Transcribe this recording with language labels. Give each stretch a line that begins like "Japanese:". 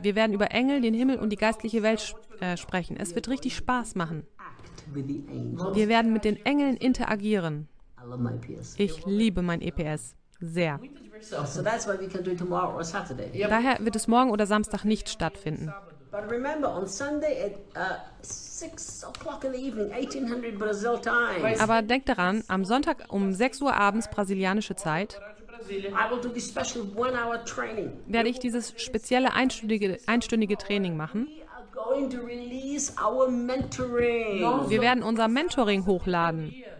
German: Wir werden über Engel, den Himmel und die geistliche Welt sprechen. Es wird richtig Spaß machen. Wir werden mit den Engeln interagieren. Ich liebe mein EPS sehr. Daher wird es morgen oder Samstag nicht stattfinden.
English: But remember, on Sunday at 6 o'clock in the evening, 1800 Brazil time.
German: Aber denkt daran, am Sonntag um 6 Uhr abends brasilianische Zeit,
English: I will do this special 1-hour training.
German: Werde ich dieses spezielle einstündige Training machen. Wir werden unser Mentoring hochladen.